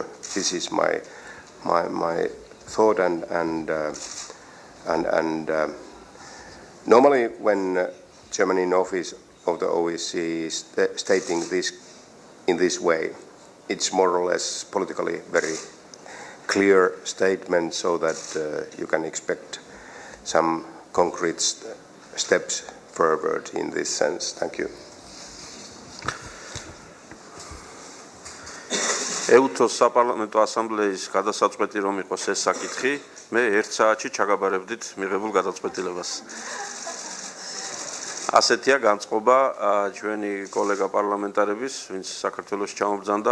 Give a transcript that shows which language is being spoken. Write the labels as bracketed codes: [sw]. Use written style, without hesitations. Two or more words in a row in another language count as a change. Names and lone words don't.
[en] This is my thought, and normally when Germany in office of the OSCE is stating this in this way, it's more or less politically very clear statement, so that you can expect some concrete steps forward in this sense. Thank you. [ka] ეუთო-ს საპარლამენტო ასამბლეის გადასაწყვეტი რომ იყოს ეს საკითხი, მე 1 საათში ჩაგაბარებდით მიღებულ გადაწყვეტილებას. ასეთია განწყობა ჩვენი კოლეგა პარლამენტარების, ვინც საქართველოს ჩამობრძანდა.